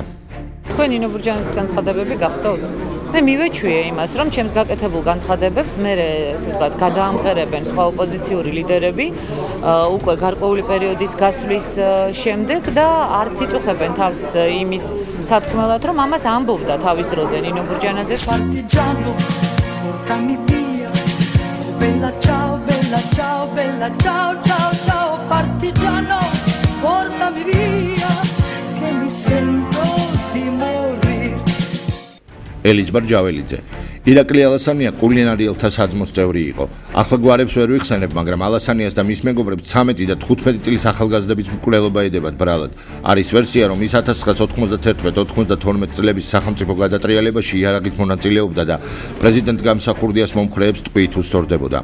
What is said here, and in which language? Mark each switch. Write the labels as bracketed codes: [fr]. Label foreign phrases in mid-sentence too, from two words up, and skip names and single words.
[ka] თქვენ ნინო ბურჯანაძის განცხადებები გახსოვთ? მე მივეჩვიე იმას, რომ ჩემს გაკეთებულ განცხადებებს მე ესე ვთქვათ, გადაამღერებენ სხვა ოპოზიციური ლიდერები უკვე გარკვეული პერიოდის გასვლის შემდეგ და არც იწუხებენ თავს იმის სათქმელად, რომ ამას ამბობდა თავის დროზე ნინო ბურჯანაძე. [it] Partigiano, portami via. Bella ciao, bella ciao, bella ciao, ciao, ciao, partigiano, portami via, che mi sento di morire. [ka] ელიზბარ ჯაველიძე ირაკლი ალასანია კულინარიელთა საძმოს წევრი იყო. ახლა გვარებს ვერ ვიხსენებ, მაგრამ ალასანიას და მის მეგობრებს 13 და 15 წლის ახალგაზრდების მკვლელობა ედებათ ბრალად. არის ვერსია, რომ ის 1991-92 წლების სახელმწიფო გადატრიალებაში იარაღით მონაწილეობდა და პრეზიდენტ გამსახურდიას მომხრეებს ტყვიით უსწორდებოდა.